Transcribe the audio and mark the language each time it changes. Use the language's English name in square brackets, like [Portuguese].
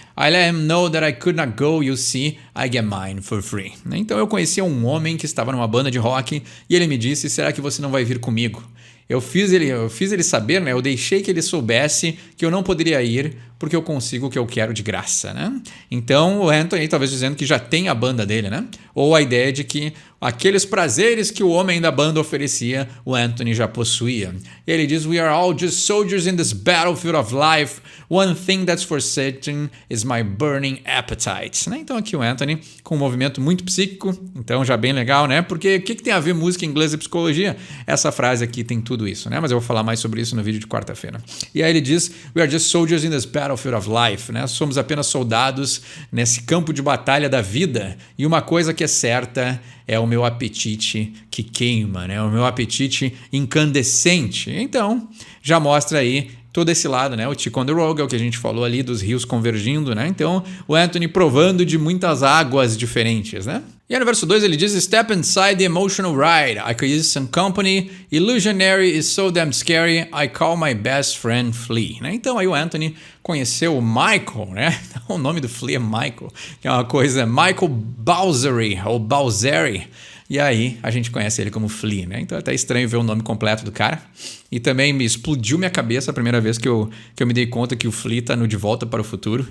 [English] I let him know that I could not go, you see, I get mine for free. [Portuguese] Então eu conhecia um homem que estava numa banda de rock e ele me disse: será que você não vai vir comigo? Eu fiz ele saber, né? Eu deixei que ele soubesse que eu não poderia ir porque eu consigo o que eu quero de graça, né? Então o Anthony talvez dizendo que já tem a banda dele, né? Ou a ideia de que aqueles prazeres que o homem da banda oferecia, o Anthony já possuía. E ele diz: [English] We are all just soldiers in this battlefield of life. One thing that's for certain is my burning appetite. [Portuguese] Né? Então aqui o Anthony com um movimento muito psíquico, então já bem legal, né? Porque o que tem a ver música, inglês e psicologia? Essa frase aqui tem tudo isso, né? Mas eu vou falar mais sobre isso no vídeo de quarta-feira. E aí ele diz: [English] We are just soldiers in this battlefield of life. [Portuguese] Né? Somos apenas soldados nesse campo de batalha da vida. E uma coisa que é certa é o meu apetite que queima, né? O meu apetite incandescente. Então, já mostra aí todo esse lado, né? O Ticonderoga, o que a gente falou ali dos rios convergindo, né? Então, o Anthony provando de muitas águas diferentes, né? E aí no verso 2 ele diz: [English] Step inside the emotional ride. I could use some company. Illusionary is so damn scary. I call my best friend Flea. Né? [Portuguese] Então aí o Anthony conheceu o Michael, né? O nome do Flea é Michael, que é uma coisa Michael Balzeri ou Balzeri. E aí a gente conhece ele como Flea, né? Então é até estranho ver o nome completo do cara. E também me explodiu minha cabeça a primeira vez que eu me dei conta que o Flea tá no De Volta para o Futuro.